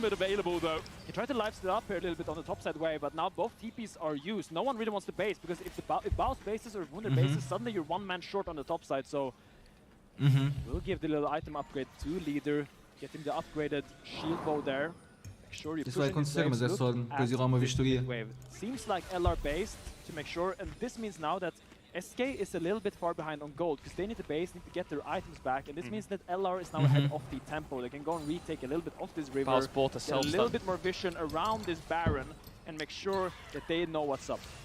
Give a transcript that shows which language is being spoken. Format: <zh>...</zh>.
<en>Available, though. He tried to lifesteal up here a little bit on the top side way, but now both TPs are used. No one really wants to base, because if Baus bases or Wunder bases, suddenly you're one man short on the top side, so we'll give the little item upgrade to Leader, get him the upgraded shield bow there.</en> <pt>Isso vai acontecer, mas é só depois ir lá uma vistoria.</pt> <en>Seems like LR based to make sure, and this means now that SK is a little bit far behind on gold, because they need to base, need to get their items back, and this means that LR is now ahead of the tempo. They can go and retake a little bit of this river, get a little bit more vision around this Baron, and make sure that they know what's up.</en>